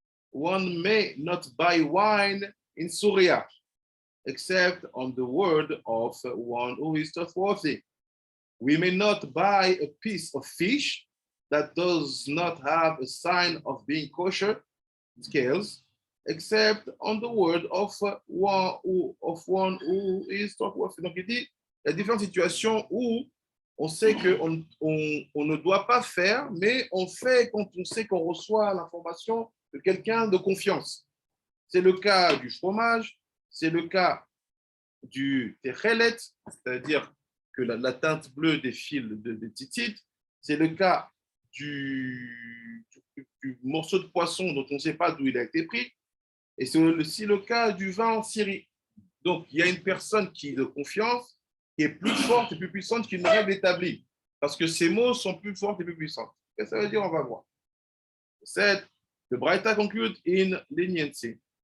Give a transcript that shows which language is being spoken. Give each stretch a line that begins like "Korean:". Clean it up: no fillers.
English: One may not buy wine in Syria except on the word of one who is trustworthy. We may not buy a piece of fish that does not have a sign of being kosher, scales, except on the word of one who is trustworthy.
French: Donc il dit, il y a différentes situations où on sait qu'on ne doit pas faire, mais on fait quand on sait qu'on reçoit l'information de quelqu'un de confiance. C'est le cas du fromage, c'est le cas du techelet, c'est-à-dire que la teinte bleue des fils de titite, c'est le cas du morceau de poisson dont on ne sait pas d'où il a été pris, et c'est aussi le cas du vin en Syrie. Donc, il y a une personne qui est de confiance, qui est plus forte et plus puissante qu'une règle établie, parce que ces mots sont plus forts et plus puissants. Qu'est-ce que ça veut dire? On va voir.
English: The Braita conclude in leniency.